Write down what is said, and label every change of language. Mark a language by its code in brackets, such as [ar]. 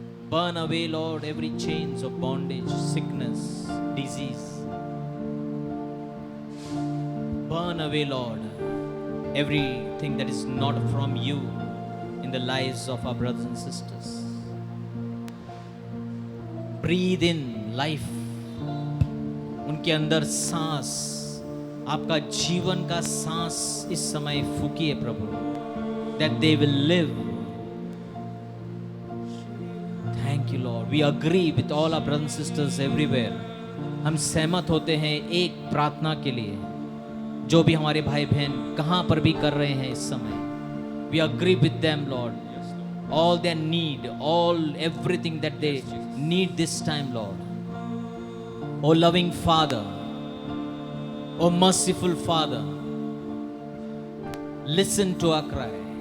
[en] Burn away, Lord, every chains of bondage, sickness, disease. Burn away, Lord, everything that is not from you in the lives of our brothers and sisters. Breathe in life. [hi] उनके अंदर सांस, आपका जीवन का सांस इस समय फूकिए प्रभु, [en] that they will live. Thank you, Lord. We agree with all our brothers and sisters everywhere. [hi] हम सहमत होते हैं एक प्रार्थना के लिए, जो भी हमारे भाई बहन कहाँ पर भी कर रहे हैं इस समय. [en] We agree with them, Lord. All their need, everything that they need this time, Lord. Oh loving Father, oh merciful Father, listen to our cry.